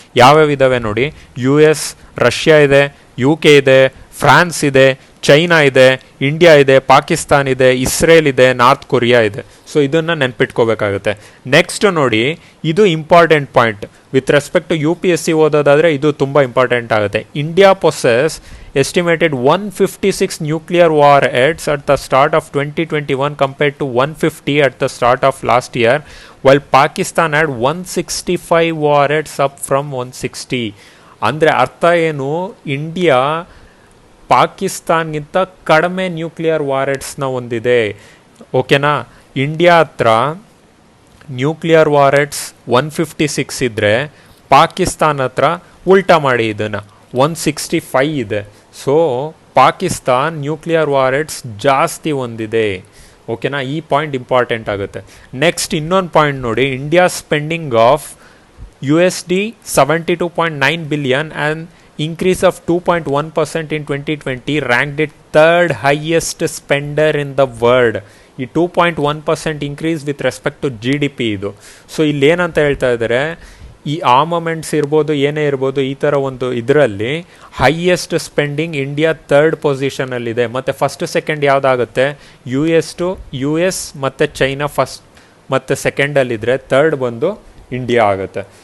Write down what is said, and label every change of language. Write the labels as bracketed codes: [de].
[kn] ಯಾವ್ಯಾವ ಇದ್ದಾವೆ ನೋಡಿ, US, ರಷ್ಯಾ ಇದೆ, UK ಇದೆ, ಫ್ರಾನ್ಸ್ ಇದೆ, ಚೈನಾ ಇದೆ, ಇಂಡಿಯಾ ಇದೆ, ಪಾಕಿಸ್ತಾನ್ ಇದೆ, ಇಸ್ರೇಲ್ ಇದೆ, ನಾರ್ತ್ ಕೊರಿಯಾ ಇದೆ. ಸೊ ಇದನ್ನು ನೆನ್ಪಿಟ್ಕೋಬೇಕಾಗುತ್ತೆ. ನೆಕ್ಸ್ಟ್ ನೋಡಿ, ಇದು important point. [en] with respect to [kn] UPSC ಓದೋದಾದರೆ ಇದು ತುಂಬ ಇಂಪಾರ್ಟೆಂಟ್ ಆಗುತ್ತೆ. [en] India possess estimated 156 nuclear warheads at the start of 2021 compared to 150 at the start of last year, while Pakistan had 165 warheads up from 160. [kn] ಅಂದರೆ ಅರ್ಥ ಏನು, India ಪಾಕಿಸ್ತಾನ್ಗಿಂತ ಕಡಿಮೆ nuclear ವಾರೆಟ್ಸ್ನ ಹೊಂದಿದೆ. ಓಕೆನಾ? India ಹತ್ರ ನ್ಯೂಕ್ಲಿಯರ್ ವಾರೆಟ್ಸ್ 156 ಇದ್ದರೆ ಪಾಕಿಸ್ತಾನ್ ಹತ್ರ ಉಲ್ಟಾ ಮಾಡಿ ಇದನ್ನು 165 ಇದೆ. ಸೊ ಪಾಕಿಸ್ತಾನ್ ನ್ಯೂಕ್ಲಿಯರ್ ವಾರೆಟ್ಸ್ ಜಾಸ್ತಿ ಹೊಂದಿದೆ. ಓಕೆನಾ? ಈ ಪಾಯಿಂಟ್ ಇಂಪಾರ್ಟೆಂಟ್ ಆಗುತ್ತೆ. ನೆಕ್ಸ್ಟ್ ಇನ್ನೊಂದು ಪಾಯಿಂಟ್ ನೋಡಿ, [en] India spending of $72.9 billion and increase of 2.1% in 2020 ranked it third highest spender in the world. ಈ 2.1% increase with respect to GDP ಇದು. [kn] ಸೊ ಇಲ್ಲಿ ಏನಂತ ಹೇಳ್ತಾ ಇದ್ದಾರೆ, ಈ ಆರ್ಮಮೆಂಟ್ಸ್ ಇರ್ಬೋದು, ಏನೇ ಇರ್ಬೋದು, ಈ ಥರ ಒಂದು ಇದರಲ್ಲಿ ಹೈಯೆಸ್ಟ್ ಸ್ಪೆಂಡಿಂಗ್ ಇಂಡಿಯಾ 3rd ಪೊಸಿಷನಲ್ಲಿದೆ. ಮತ್ತು ಫಸ್ಟ್ ಸೆಕೆಂಡ್ ಯಾವುದಾಗುತ್ತೆ, US ಮತ್ತು ಚೈನಾ ಫಸ್ಟ್ ಮತ್ತು ಸೆಕೆಂಡಲ್ಲಿದ್ದರೆ 3rd ಬಂದು ಇಂಡಿಯಾ ಆಗುತ್ತೆ.